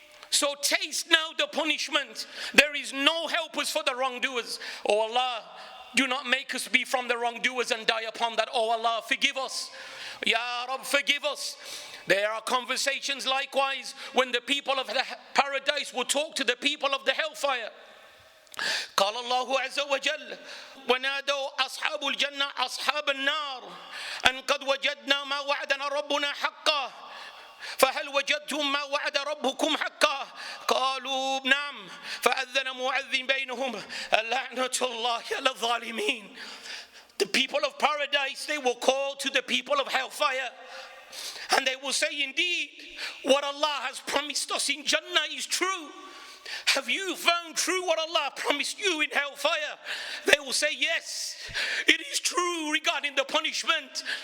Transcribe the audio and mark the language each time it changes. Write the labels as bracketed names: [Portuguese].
[English] So taste now the punishment. There is no helpers for the wrongdoers. Oh Allah, do not make us be from the wrongdoers and die upon that. Oh Allah, forgive us. Ya Rab, forgive us. There are conversations likewise when the people of the paradise will talk to the people of the hellfire. [Arabic] قال الله عز وجل ونادوا أصحاب الجنة أصحاب النار أن قد وجدنا ما وعدنا ربنا حقا فهل وجدتم ما وعد ربكم حقا قالوا نعم فأذن مؤذن بينهم لعنة الله على الظالمين. [English] The people of paradise, they will call to the people of hellfire and they will say, indeed, what Allah has promised us in Jannah is true. Have you found true what Allah promised you in hellfire? They will say, yes, it is true regarding the punishment.